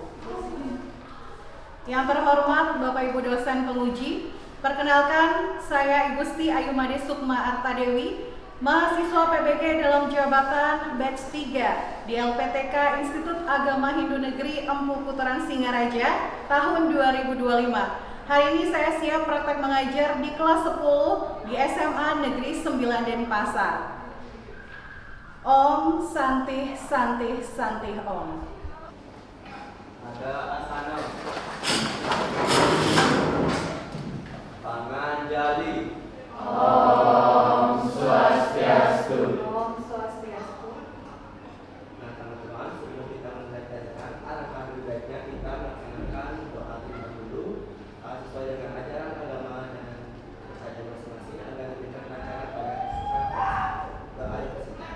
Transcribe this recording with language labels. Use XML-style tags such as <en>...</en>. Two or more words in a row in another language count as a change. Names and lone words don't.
<id>Yang terhormat Bapak Ibu dosen penguji, perkenalkan saya Ibu Sti Ayumade Sukma Artadewi, mahasiswa PBG dalam jabatan batch 3 di LPTK Institut Agama Hindu Negeri Empu Putaran Singaraja tahun 2025. Hari ini saya siap praktek mengajar di kelas 10 di SMA Negeri 9 Denpasar.</id> <sa>Om Santih Santih Santih Om.</sa> <id>Ada asana Panganjali.</id> <sa>Om Swastiastu. Om Swastiastu.</sa> <id>Nah teman-teman, sebelum kita membelajarkan, alangkah lebih baiknya kita melaksanakan doa terima dulu sesuai dengan ajaran agama dan saja masing-masing agar kita terlaksana pada doa yang tersebut.</id>